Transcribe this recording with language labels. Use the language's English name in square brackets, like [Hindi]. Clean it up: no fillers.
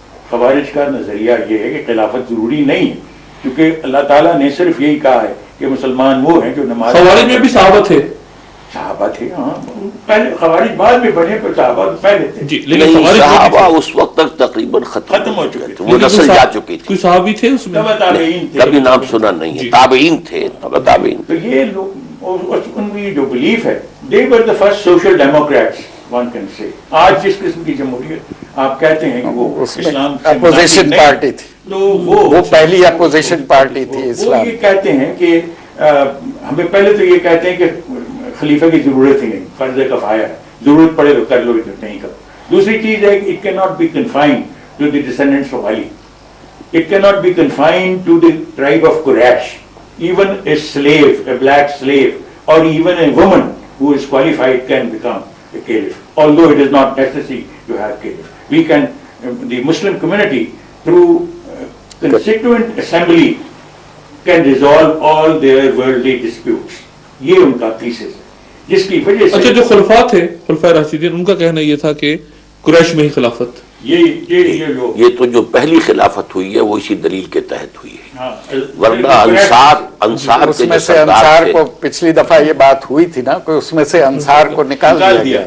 [Urdu] خوارج کا نظریہ یہ ہے کہ خلافت ضروری نہیں ہے کیونکہ اللہ تعالیٰ نے صرف یہی کہا ہے کہ مسلمان وہ ہیں جو نماز. خوارج میں بھی صحابہ تھے، ہاں، پہلے خوارج بعد میں بنے پر صحابہ پہلے تھے. جی، لیکن صحابہ اس وقت تک تقریباً ختم ہو چکے تھے، وہ نسل جا چکی تھی. کوئی صحابی تھے اس میں؟ کبھی نام سنا نہیں ہے. تابعین تھے، تابعین. تو یہ لوگ ان کی جو بلیف ہے، [English] they were the first social democrats one can say. [Urdu] آج جس قسم کی جمہوریت آپ کہتے ہیں کہ وہ اسلام اپوزیشن پارٹی تھی، تو وہ پہلی اپوزیشن پارٹی تھی اسلام. وہ یہ کہتے ہیں کہ ہمیں پہلے تو یہ کہتے ہیں کہ خلیفہ کی ضرورت ہی نہیں، فرض کفایہ ہے، ضرورت پڑے تو کر لو، نہیں کرو. دوسری چیز ہے کہ [English] it cannot be confined to the descendants of Ali. It cannot be confined to the tribe of Quraysh. Even a slave, a black slave, or even a woman who is qualified can become a caliph, although it is not necessary to have caliph. We can, the Muslim community through constituent assembly can resolve all their worldly disputes. [Urdu] یہ ان کا thesis ہے جس کی وجہ سے. اچھا، جو خلفاء تھے، خلفاء راشدین، ان کا کہنا یہ تھا کہ قریش میں ہی خلافت. یہ تو جو پہلی خلافت ہوئی ہے وہ اسی دلیل کے تحت ہوئی ہے، ورنہ انصار اس میں سے انصار کو پچھلی دفعہ یہ بات ہوئی تھی نا کہ اس میں سے انصار کو نکال دیا.